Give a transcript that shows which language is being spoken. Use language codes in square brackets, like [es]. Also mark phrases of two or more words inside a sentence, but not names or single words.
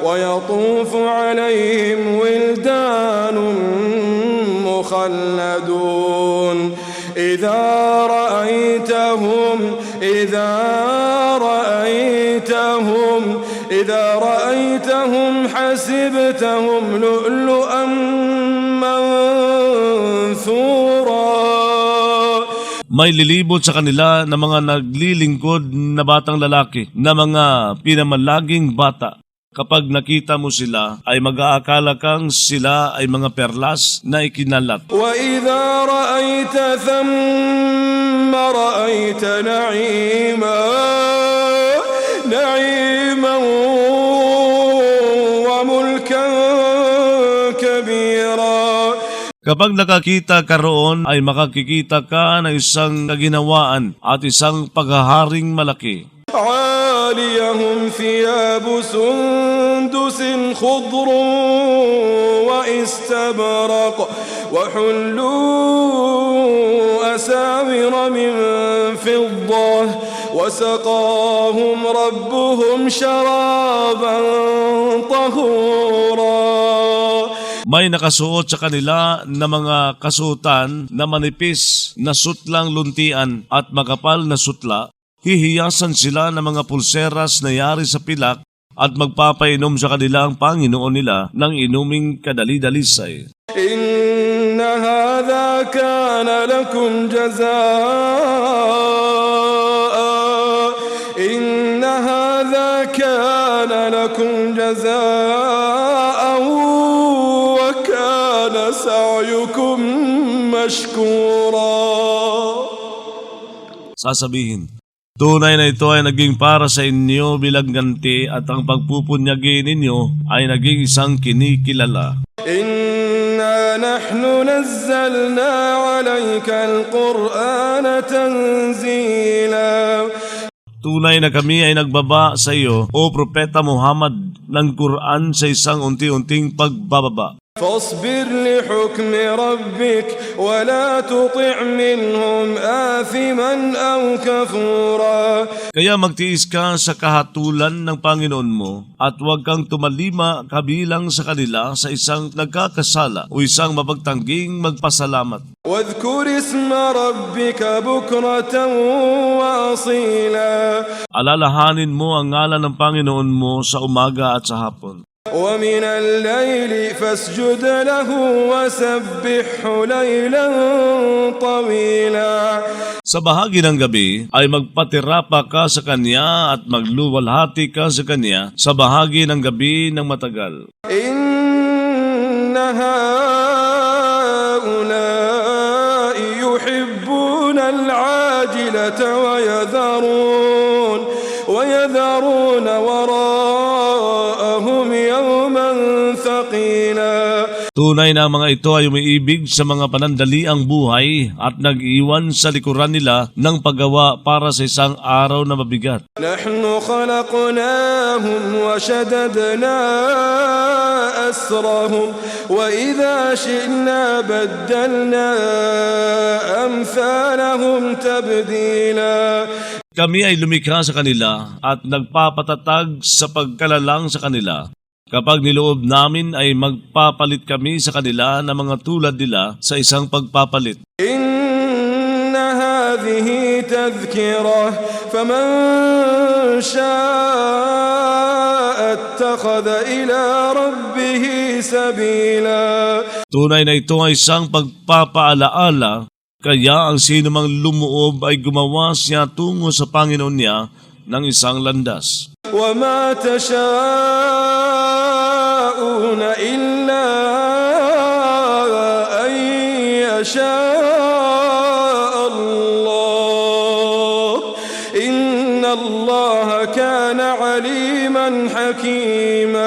[ar] ويطوف عليهم ولدان مخلدون إذا رأيتهم حسبتهم لؤلؤا منثورا. [tl] May lilibot sa kanila na mga naglilingkod na batang lalaki, na mga pinamalaging bata. Kapag nakita mo sila, ay mag-aakala kang sila ay mga perlas na ikinalat. [ar] وَإِذَا رَأَيْتَ ثَمَّ رَأَيْتَ نَعِيمًا وَمُلْكًا كَبِيرًا. [tl] Kapag nakakita ka roon, ay makakikita ka ng isang kaginawaan at isang paghaharing malaki. [ar] عاليهم ثياب سندس خضر واستبرق وحلوا أساور من فضة وسقاهم ربهم شرابا طهورا. [tl] May nakasuot sa kanila na mga kasuotan na manipis na sutlang luntian at makapal na sutla. Hihiyasan sila ng mga pulseras na yari sa pilak at magpapainom sa kanila ang Panginoon nila ng inuming kadali-dalisay. [ar] إن هذا كان لكم جزاء. إن هذا كان لكم جزاء وكان سعيكم مشكورا. [tl] Sasabihin, tunay na ito ay naging para sa inyo bilang ganti at ang pagpupunyagi ninyo ay naging isang kinikilala. [ar] إنا نحن نزلنا عليك القرآن تنزيلا. [tl] Tunay na kami ay nagbaba sa iyo, O Propeta Muhammad, ng Quran sa isang unti-unting pagbababa. [ar] فاصبر لحكم ربك ولا تطع منهم آثما أو كفورا. [tl] Kaya magtiis ka sa kahatulan ng Panginoon mo at huwag kang tumalima kabilang sa kanila sa isang nagkakasala o isang mapagtangging magpasalamat. [ar] واذكر اسم ربك بكرة وأصيلا. [tl] Alalahanin mo ang ngalan ng Panginoon mo sa umaga at sa hapon. [ar] ومن الليل فاسجد له وسبحه ليلا طويلا. [tl] Sa bahagi ng gabi ay magpatirapa ka sa Kanya at magluwalhati ka sa Kanya sa bahagi ng gabi ng matagal. [ar] إن هؤلاء يحبون العاجلة ويذرون وراءهم يوما ثقيلا. [tl] Tunay na ang mga ito ay umiibig sa mga panandaliang buhay at nag-iwan sa likuran nila ng paggawa para sa isang araw na mabigat. [ar] نحن خلقناهم وشددنا أسرهم وإذا شئنا بدلنا أمثالهم تبديلا. [tl] Kami ay lumikha sa kanila at nagpapatatag sa pagkalalang sa kanila. Kapag niloob namin ay magpapalit kami sa kanila ng mga tulad nila sa isang pagpapalit. [ar] إن هذه تذكرة فمن شاء اتخذ إلى ربه سبيلا. [tl] Tunay na ito ay isang pagpapaalaala, kaya ang sino mang lumuob ay gumawa siya tungo sa Panginoon niya ng isang landas. [ar] وَمَا تَشَاءُونَ إِلَّا أَن يَشَاءَ اللَّهُ إِنَّ اللَّهَ كَانَ عَلِيمًا حَكِيمًا.